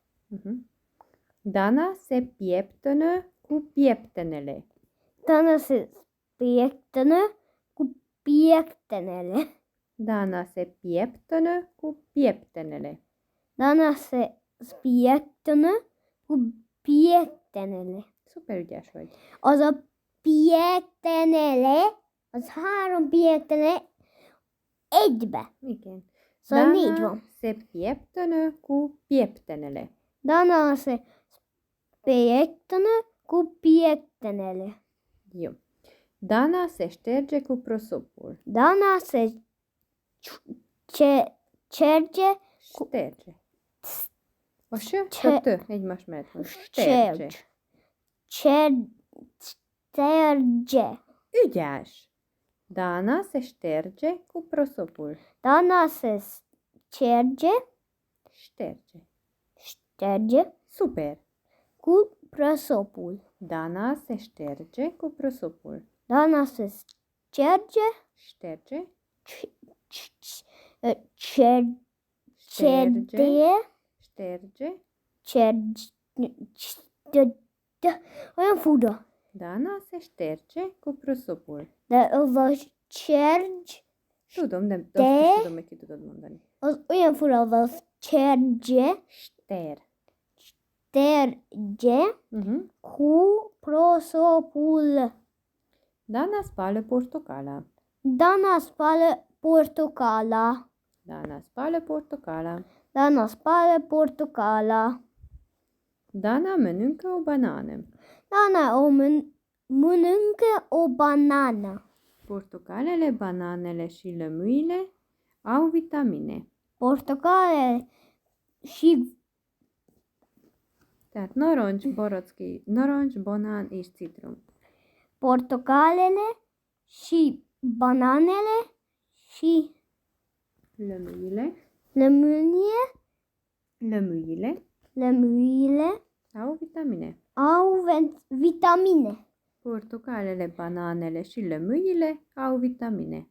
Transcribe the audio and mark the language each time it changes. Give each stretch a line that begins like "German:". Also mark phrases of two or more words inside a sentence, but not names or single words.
Romanian: Dana se pieptănă cu pieptenele. Dana se pieptănă cu pieptenele. Dana se pieptănă cu pieptenele. Dana se pieptănă cu pieptenele.
Hungarian: Super ügyes vagy. Az a pieptenele, az 3 piektene egybe. Igen.
Romanian: Să nitro. se pieptănă cu pieptenele. Dana se piectănă cu piectenele. Eu. Dana se șterge cu prosopul. Dana se cerge Șterge. Așa? Ce-
Hungarian: Că egymás mellett.
Romanian: Șterge. Șterge.
Hungarian: Ügyes.
Romanian: Dana se șterge cu prosopul. Dana se cerge, Șterge. Super. cu prosopul. Dana se șterge cu prosopul. Dana se cerge, Șterge. cerde, Șterge.
Hungarian: Olyan fura.
Romanian: Dana se șterge cu prosopul.
Hungarian: De az a cerge, Tudom, de De- azt is tudom, hogy ki tudod mondani. az olyan fura, az a
Romanian: cerge, terge cu prosopul. Dana spală portocala. Dana spală portocala. Dana spală portocala. Dana spală portocala. Dana mănâncă o banană. Dana mănâncă o banană. Portocalele, bananele și lămâile au vitamine. Portocale și
Hungarian: Tehát narancs, baracký, narancs, banán és citrom.
Romanian: portocalele și bananele și Lămâile, lămâile au vitamine. au vitamine. Portocalele, bananele și lămâile au vitamine.